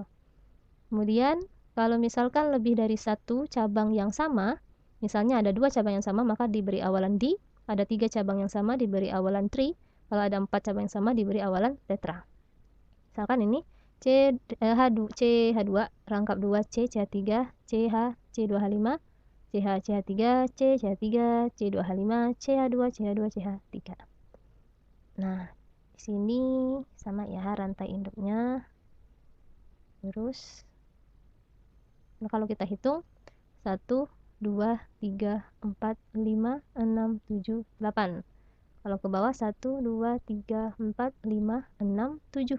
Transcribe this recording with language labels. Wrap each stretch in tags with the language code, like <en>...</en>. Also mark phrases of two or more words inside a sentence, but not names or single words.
<id>Kemudian kalau misalkan lebih dari satu cabang yang sama, misalnya ada 2 cabang yang sama maka diberi awalan di, ada 3 cabang yang sama diberi awalan tri, kalau ada 4 cabang yang sama diberi awalan tetra. Misalkan ini CH2 rangkap 2 C, CH3, CH, C2H5, CH, CH3, C, CH3, C2H5, CH2, CH2, CH3. Nah, di sini sama ya rantai induknya lurus. Nah, kalau kita hitung 1, 2, 3, 4, 5, 6, 7, 8. Kalau ke bawah 1, 2, 3, 4, 5, 6, 7.</id>